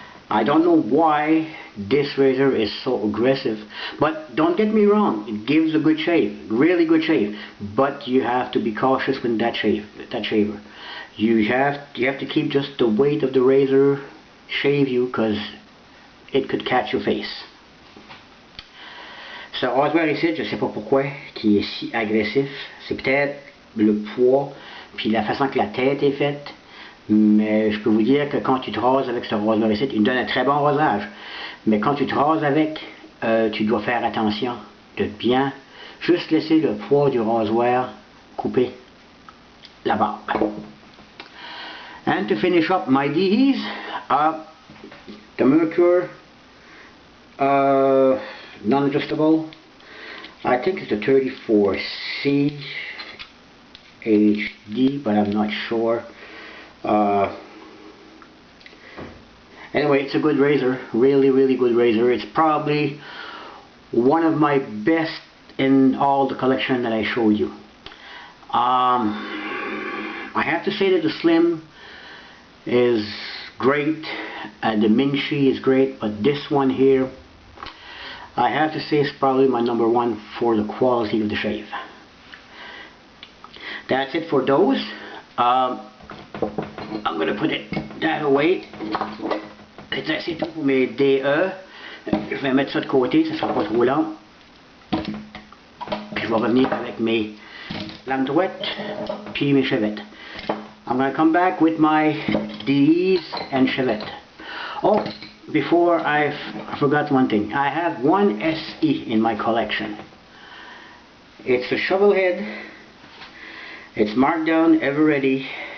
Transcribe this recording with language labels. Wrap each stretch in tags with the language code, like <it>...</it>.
<en>I don't know why this razor is so aggressive, but don't get me wrong, it gives a good shave, really good shave, but you have to be cautious with that shaver. You have to keep just the weight of the razor shave you, because it could catch your face.</en> <fr>Ce rasoir ici, je sais pas pourquoi, qui est si agressif, c'est peut-être le poids, puis la façon que la tête est faite. Mais je peux vous dire que quand tu te rases avec ce rasoir ici, il donne un très bon rasage. Mais quand tu te rases avec, tu dois faire attention de bien juste laisser le poids du rasoir couper la barbe.</fr> <en>And to finish up my DEs, the Mercury non-adjustable, I think it's the 34C HD, but I'm not sure. Anyway, it's a good razor, really good razor. It's probably one of my best in all the collection that I showed you. I have to say that the Slim is great and the Mingxi is great, but this one here, I have to say, is probably my number 1 for the quality of the shave. That's it for those. I'm going to put it that away.</en> <fr>C'est tout pour mes DE. Je vais mettre ça de côté, ça sera pas trop long. Puis je vais revenir avec mes lames droites puis mes chevettes.</fr> <en>I'm going to come back with my DEs and chevette. Oh, before I forgot one thing. I have one SE in my collection. It's a shovel head. It's marked down, ever ready.</en>